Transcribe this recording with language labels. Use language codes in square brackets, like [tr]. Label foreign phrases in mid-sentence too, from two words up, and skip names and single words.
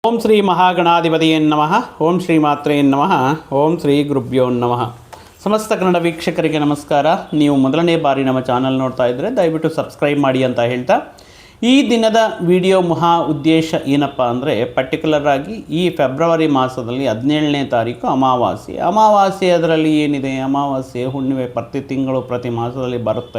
[sa] ಓಂ ಶ್ರೀ ಮಹಾಗಣಾಧಿಪತಿಯೇ ನಮಃ. ಓಂ ಶ್ರೀ ಮಾತ್ರೇ ನಮಃ. ಓಂ ಶ್ರೀ ಗುರುಭ್ಯೋ ನಮಃ. [kn] ಸಮಸ್ತ ಕನ್ನಡ ವೀಕ್ಷಕರಿಗೆ ನಮಸ್ಕಾರ. ನೀವು ಮೊದಲನೇ ಬಾರಿ ನಮ್ಮ ಚಾನಲ್ ನೋಡ್ತಾ ಇದ್ದರೆ ದಯವಿಟ್ಟು ಸಬ್ಸ್ಕ್ರೈಬ್ ಮಾಡಿ ಅಂತ ಹೇಳ್ತಾ, ಈ ದಿನದ ವಿಡಿಯೋ ಮಹಾ ಉದ್ದೇಶ ಏನಪ್ಪ ಅಂದರೆ, ಪರ್ಟಿಕ್ಯುಲರ್ ಆಗಿ ಈ ಫೆಬ್ರವರಿ ಮಾಸದಲ್ಲಿ 17ನೇ ತಾರೀಕು ಅಮಾವಾಸ್ಯೆ. ಅದರಲ್ಲಿ ಏನಿದೆ, ಅಮಾವಾಸ್ಯೆ ಹುಣ್ಣಿಮೆ ಪ್ರತಿ ತಿಂಗಳು ಪ್ರತಿ ಮಾಸದಲ್ಲಿ ಬರುತ್ತೆ.